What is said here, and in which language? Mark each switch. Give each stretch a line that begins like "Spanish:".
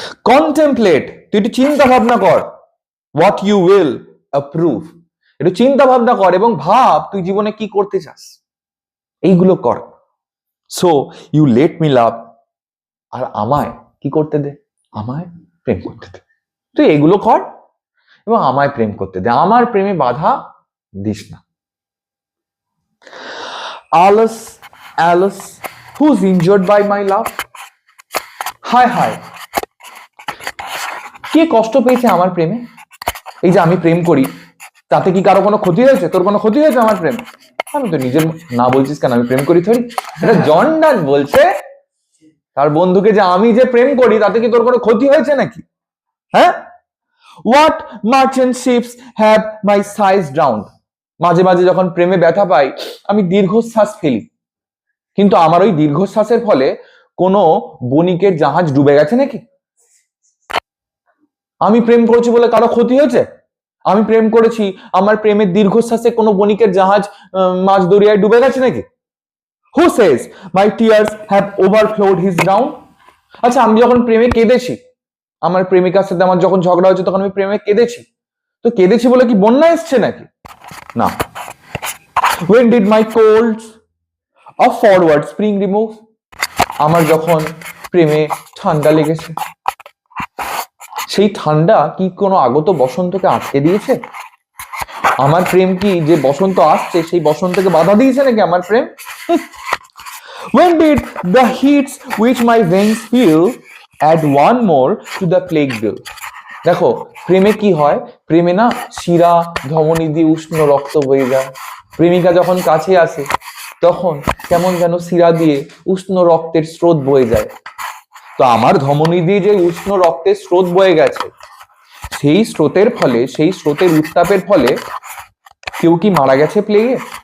Bangla: Contemplate, তুই একটু চিন্তা ভাবনা কর।
English: what you will approve,
Bangla: একটু চিন্তা ভাবনা কর এবং ভাব তুই জীবনে কি করতে চাস, এইগুলো কর।
English: so you let me love,
Bangla: আর আমায় কি করতে দে, আমায় প্রেম করতে দে। তুই এগুলো কর এবং আমায় প্রেম করতে দে, আমার প্রেমে বাধা দিস না।
English: Alice, Alice, who's injured by my love?
Bangla: হায় হায়, কে কষ্ট পেয়েছে আমার প্রেমে? এই যে আমি প্রেম করি, তাতে কি কারো কোনো ক্ষতি হয়েছে? তোর কোনো ক্ষতি হয়েছে আমার প্রেম? আমি তো নিজের না বলছিস কেন, আমি প্রেম করি থরি। এটা জন ডান বলছে তার বন্ধুকে যে আমি যে প্রেম করি তাতে কি তোর কোনো ক্ষতি হয়েছে নাকি? হ্যাঁ?
English: What merchant ships have my sighs drowned?
Bangla: মাঝে মাঝে যখন প্রেমে ব্যথা পাই আমি দীর্ঘশ্বাস ফেলি, কিন্তু আমার ওই দীর্ঘশ্বাসের ফলে কোনো বণিকের জাহাজ ডুবে গেছে নাকি? আমি প্রেম করেছি বলে কারো ক্ষতি হয়েছে? আমি প্রেম করেছি, আমার প্রেমের দীর্ঘশ্বাসে কোনো বণিকের জাহাজ মাঝ দরিয়ায় ডুবে গেছে নাকি?
English: Who says my tears have overflowed his ground?
Bangla: আচ্ছা, আমি যখন প্রেমে কেঁদেছি, আমার প্রেমিকার সাথে আমার যখন ঝগড়া হয়েছে তখন আমি প্রেমে কেঁদেছি, তো কেঁদেছি বলে কি বন্যা এসছে নাকি? না।
English: When did my colds of forward spring remove?
Bangla: আমার যখন প্রেমে ঠান্ডা লেগেছে, সেই ঠান্ডা কি কোনো আগত বসন্তকে আটকে দিয়েছে? আমার প্রেম কি যে বসন্ত আসছে সেই বসন্তকে বাধা দিয়েছে নাকি আমার প্রেম?
English: When did the heats which my veins feel add one more to the plague bill?
Bangla: দেখো, প্রেমে কি হয়, প্রেমে না শিরা ধমনী দিয়ে উষ্ণ রক্ত বয়ে যায়। প্রেমিকা যখন কাছে আসে তখন কেমন যেন শিরা দিয়ে উষ্ণ রক্তের স্রোত বয়ে যায়। তো আমার ধমনী দিয়ে যে উষ্ণ রক্তের স্রোত বয়ে গেছে, সেই স্রোতের ফলে, সেই স্রোতের উত্তাপের ফলে কেউ কি মারা গেছে প্লেগে?